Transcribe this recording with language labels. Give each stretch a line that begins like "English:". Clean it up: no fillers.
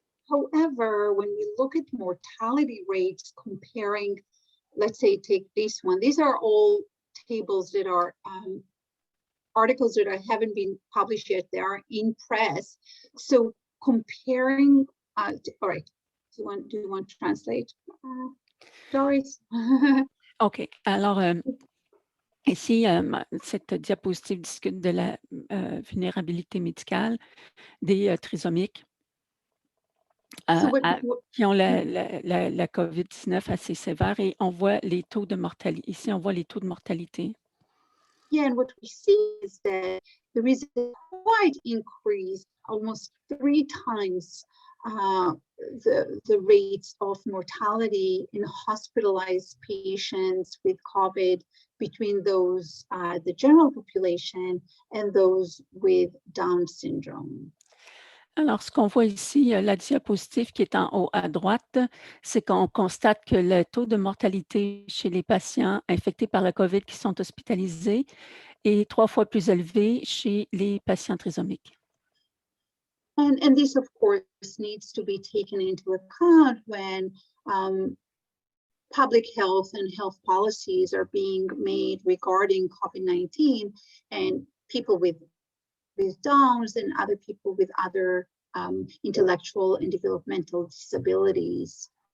English: However, when we look at mortality rates comparing, let's say, take this one, these are all tables that are articles that haven't been published yet, they are in press. So comparing, all right, do you want to translate, Doris? OK.
French: Alors, ici, cette diapositive discute de la vulnérabilité médicale des trisomiques qui ont la COVID-19 assez sévère et on voit les taux de mortalité. Ici, on voit les taux de mortalité.
English: Yeah, and what we see is that there is a quite increase, almost 3 times the rates of mortality in hospitalized patients with COVID between those, the general population and those with Down syndrome.
French: Alors, ce qu'on voit ici, la diapositive qui est en haut à droite, c'est qu'on constate que le taux de mortalité chez les patients infectés par la COVID qui sont hospitalisés est 3 fois plus élevé chez les patients trisomiques.
English: And this, of course, needs to be taken into account when public health and health policies are being made regarding COVID-19 and people with Downs and other people with other intellectual and developmental disabilities.